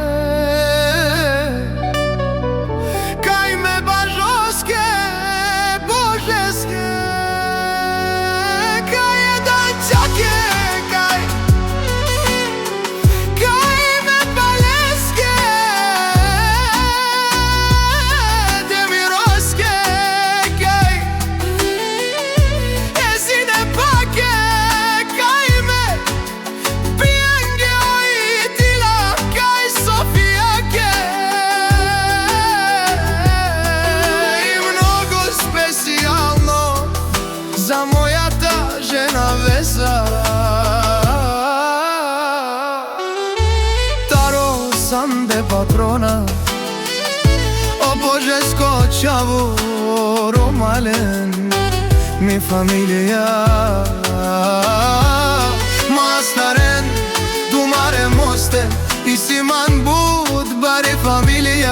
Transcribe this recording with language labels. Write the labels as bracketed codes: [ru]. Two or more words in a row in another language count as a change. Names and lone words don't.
[rom] кај ме бажоске божеске, кај еданчаке, кај ме палеске демироске, кај езине паке, кај ме пиенге оитила, кај Софијаке. [mk] И многу специјално за мојата жена Веса. [rom] Санде патрона, о божеско чаву ромален, [mk] ми фамилија. [rom] Мастарен, думаре мосте, и симан буд баре фамилија.